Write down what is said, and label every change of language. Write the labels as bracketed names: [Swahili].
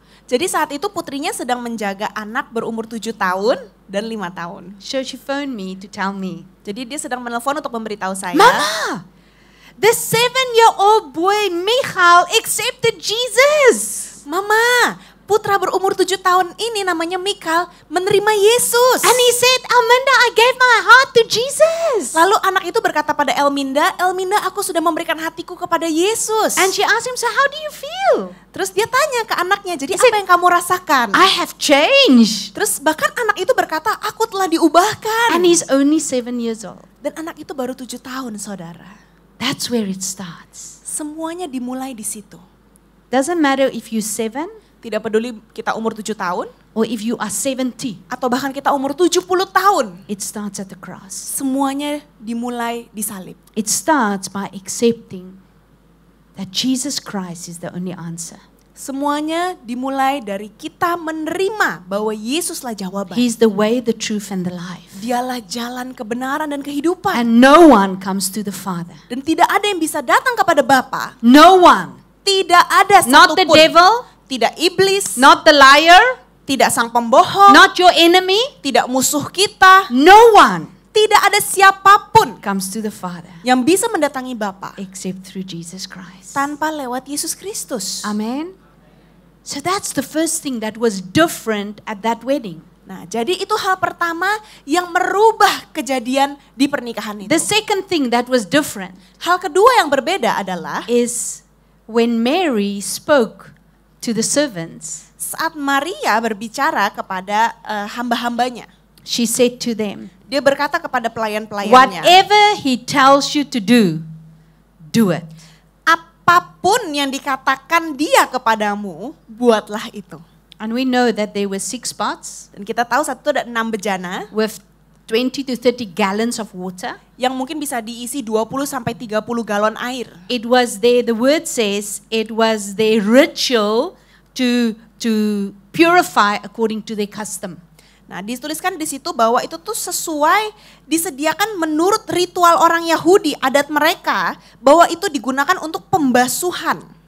[Indonesian] Jadi saat itu putrinya sedang menjaga anak berumur 7 tahun dan 5 tahun. [English] So she phoned me to tell me, [Indonesian] Jadi dia sedang menelpon untuk memberitahu saya. [English] Mama, the 7-year-old boy Michal accepted Jesus. [Indonesian] Mama, putra berumur 7 tahun ini namanya Mikal menerima Yesus. [English] And he said, Amanda, I gave my heart to Jesus. [Indonesian] Lalu anak itu berkata pada Elminda, Elminda aku sudah memberikan hatiku kepada Yesus. [English] And she asked him, so how do you feel? [Indonesian] Terus dia tanya ke anaknya, jadi apa yang kamu rasakan? [English] I have changed. [Indonesian] Terus bahkan anak itu berkata, aku telah diubahkan. [English] And he's only 7 years old. [Indonesian] Dan anak itu baru 7 tahun saudara. [English] That's where it starts. [Indonesian] Semuanya dimulai di situ. [English] Doesn't matter if you're 7 [Indonesian] Tidak peduli kita umur 7 tahun, [English] or if you are 70. [Indonesian] atau bahkan kita umur 70 tahun. [English] It starts at the cross. [Indonesian] Semuanya dimulai di salib. [English] It starts by accepting that Jesus Christ is the only answer. [Indonesian] Semuanya dimulai dari kita menerima bahwa Yesuslah jawaban. [English] He's the way, the truth, and the life. [Indonesian] Dialah jalan kebenaran dan kehidupan. [English] And no one comes to the Father. [Indonesian] Dan tidak ada yang bisa datang kepada Bapa. [English] No one. [Indonesian] Tidak ada [English] Not the [Indonesian] satupun. [English] devil, [Indonesian] Tidak iblis. [English] not the liar, [Indonesian] Tidak sang pembohong. [English] not your enemy. [Indonesian] Tidak musuh kita. [English] No one [Indonesian] Tidak ada siapapun [English] comes to the Father [Indonesian] yang bisa mendatangi Bapa [English] except through Jesus Christ. [Indonesian] tanpa lewat Yesus Kristus. [English] Amen. So that's the first thing that was different at that wedding. [Indonesian] Nah, jadi itu hal pertama yang merubah kejadian di pernikahan itu. [English] The second thing that was different [Indonesian] Hal kedua yang berbeda adalah [English] is when Mary spoke to the servants, [Indonesian] saat Maria berbicara kepada hamba-hambanya. [English] she said to them, [Indonesian] Dia berkata kepada pelayan-pelayannya, [English] whatever he tells you to do it. [Indonesian] apapun yang dikatakan dia kepadamu, buatlah itu. [English] And we know that there were 6 pots [Indonesian] Dan kita tahu satu ada 6 bejana [English] with 20 to 30 gallons of water. [Indonesian] yang mungkin bisa diisi 20 sampai 30 galon air. [English] It was their, the word says, it was their ritual to purify according to their custom. [Indonesian] Nah, dituliskan di situ bahwa itu tuh sesuai disediakan menurut ritual orang Yahudi, adat mereka, bahwa itu digunakan untuk pembasuhan.